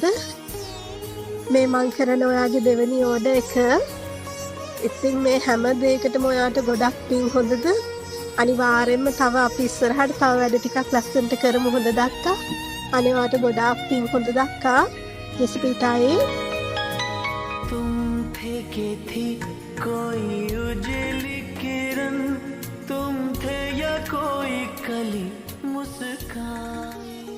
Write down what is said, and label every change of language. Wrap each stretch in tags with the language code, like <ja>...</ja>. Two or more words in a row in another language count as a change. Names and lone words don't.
<si>මේ මං කරන ඔයාගේ දෙවෙනි ඕඩර් එක. ඉතින් මේ හැම දෙයකටම ඔයාට ගොඩක් පිං හොඳද? අනිවාර්යෙන්ම තව අපි ඉස්සරහට තව වැඩ ටිකක් ලස්සනට කරමු හොඳද අක්කා? අනේ ඔයාට ගොඩාක් පිං හොඳද අක්කා? ජෙසිපිටායි</si> <hi>तुम फेंके थी कोई उजली किरण तुम थे या कोई कली मुस्कान</hi>